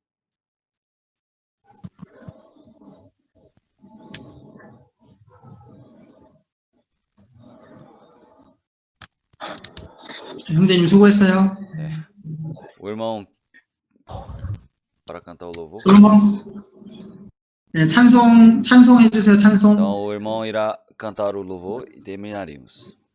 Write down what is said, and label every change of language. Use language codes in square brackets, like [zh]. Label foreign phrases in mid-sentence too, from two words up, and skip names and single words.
[ko] 형제님 수고했어요. 네. [pt] O irmão para cantar o louvor. [ko] 솔로몬. 네, 찬송해 주세요. 찬송. [pt] Então o irmão irá cantar o louvor e terminaremos.